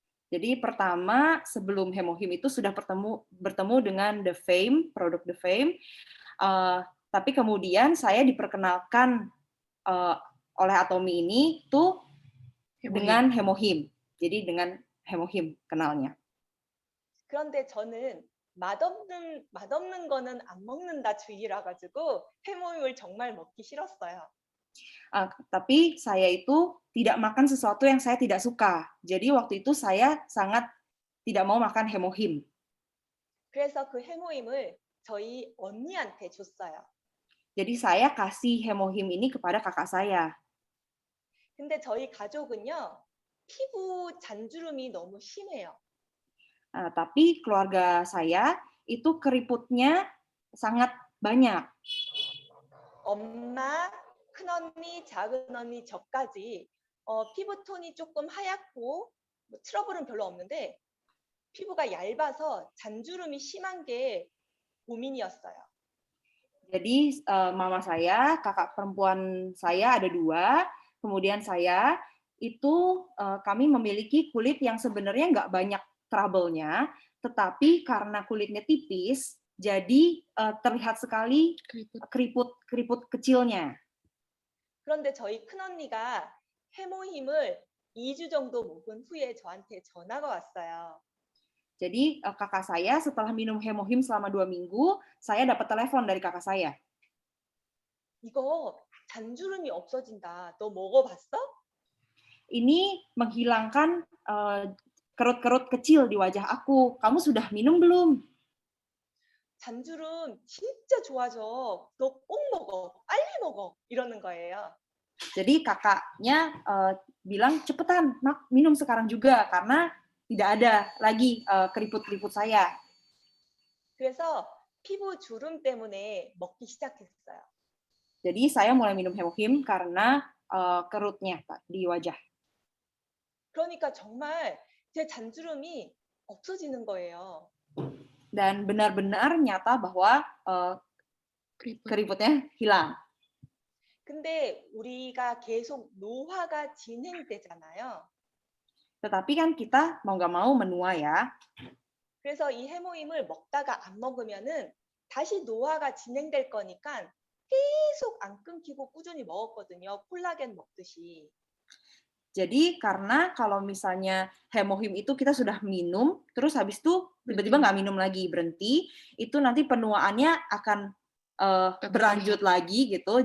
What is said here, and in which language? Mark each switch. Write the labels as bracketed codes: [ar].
[id] Jadi pertama sebelum Hemohim itu sudah bertemu dengan The Fame, produk The Fame. Tapi kemudian saya diperkenalkan oleh Atomy ini tuh dengan Hemohim. Jadi dengan Hemohim kenalnya. [ko] 그런데 저는 맛없는 거는 안 먹는다 주의라 가지고 해모임을 정말 먹기 싫었어요. [id] Tapi saya itu tidak makan sesuatu yang saya tidak suka. Jadi waktu itu saya sangat tidak mau makan Hemohim. [ko] 그래서 그 해모임을 저희 언니한테 줬어요. [id] Jadi saya kasih Hemohim ini kepada kakak saya. [ko] 근데 저희 가족은요, 피부 잔주름이 너무 심해요. [id] Tapi keluarga saya itu keriputnya sangat banyak. [ko] 엄마, 큰언니, 작은언니, 저까지 피부톤이 조금 하얗고 트러블은 별로 없는데 피부가 얇아서 잔주름이 심한 게 고민이었어요. [id] Jadi mama saya, kakak perempuan saya ada 2, kemudian saya itu kami memiliki kulit yang sebenarnya nggak banyak trouble-nya, tetapi karena kulitnya tipis, jadi terlihat sekali keriput kecilnya. [ko] 그런데 저희 큰언니가 해모힘을 2주 정도 먹은 후에 저한테 전화가 왔어요. [id] Jadi kakak saya setelah minum Hemohim selama 2 minggu, saya dapat telepon dari kakak saya. [ko] 이거 잔주름이 없어진다. 너 먹어봤어? [id] Ini menghilangkan kerut-kerut kecil di wajah aku. Kamu sudah minum belum? [ko] 잔주름 진짜 좋아져. 너 꼭 먹어. 빨리 먹어. 이러는 거예요. [id] Jadi kakaknya bilang, cepetan, minum sekarang juga, karena tidak ada lagi keriput-keriput saya. [ko] 그래서 피부 주름 때문에 먹기 시작했어요. [id] Jadi saya mulai minum Hemohim karena kerutnya di wajah. [ko] 그러니까 정말 제 잔주름이 없어지는 거예요. [id] Dan benar-benar nyata bahwa keriputnya hilang. [ko] 근데 우리가 계속 노화가 진행되잖아요. [id] Tetapi kan kita mau nggak mau menua ya. [ko] 그래서 이 해모임을 먹다가 안 먹으면은 다시 노화가 진행될 거니까 계속 안 끊기고 꾸준히 먹었거든요. 콜라겐 먹듯이. [id] Jadi karena kalau misalnya Hemohim itu kita sudah minum, terus habis itu tiba-tiba nggak minum lagi, berhenti, itu nanti penuaannya akan berlanjut lagi gitu.